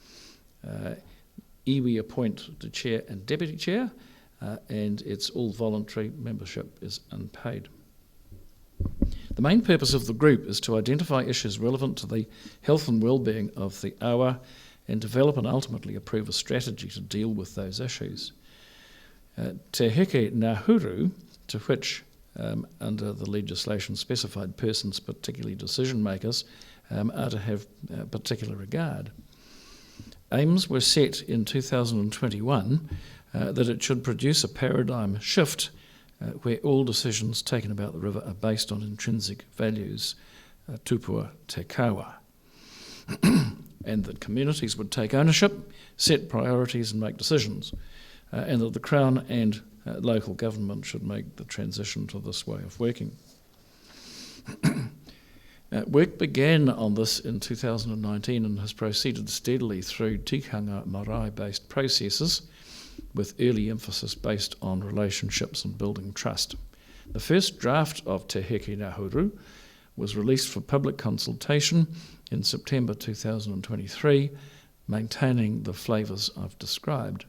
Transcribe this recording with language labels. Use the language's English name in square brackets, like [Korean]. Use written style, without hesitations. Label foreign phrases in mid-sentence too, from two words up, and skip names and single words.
[English] Iwi appoint the chair and deputy chair, and its all voluntary, membership is unpaid. The main purpose of the group is to identify issues relevant to the health and well-being of the awa and develop and ultimately approve a strategy to deal with those issues. Te heke nahuru, to which, under the legislation, specified persons, particularly decision makers, are to have particular regard. aims were set in 2021 that it should produce a paradigm shift where all decisions taken about the river are based on intrinsic values, tupua te kawa, and that communities would take ownership, set priorities and make decisions, and that the Crown and local government should make the transition to this way of working. Work began on this in 2019 and has proceeded steadily through tikanga marae-based processes, with early emphasis based on relationships and building trust. The first draft of Te Heke Nahuru was released for public consultation in September 2023, maintaining the flavours I've described.